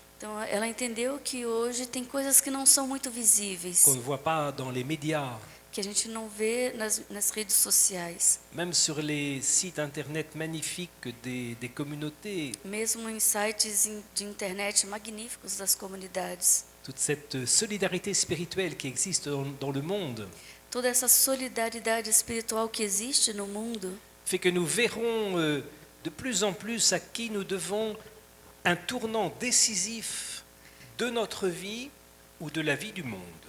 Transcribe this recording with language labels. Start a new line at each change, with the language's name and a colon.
Portuguese: Então, ela entendeu que hoje tem coisas que não são muito visíveis,
French: qu'on ne voit pas dans les médias,
Portuguese: que a gente não vê nas redes sociais,
French: même sur les sites internet magnifiques des communautés,
Portuguese: mesmo em sites de internet magníficos das comunidades.
French: toute cette solidarité spirituelle qui existe dans le monde,
Portuguese: Toda essa solidariedade espiritual que existe no mundo
French: fait que nous verrons de plus en plus à qui nous devons un tournant décisif de notre vie ou de la vie du monde.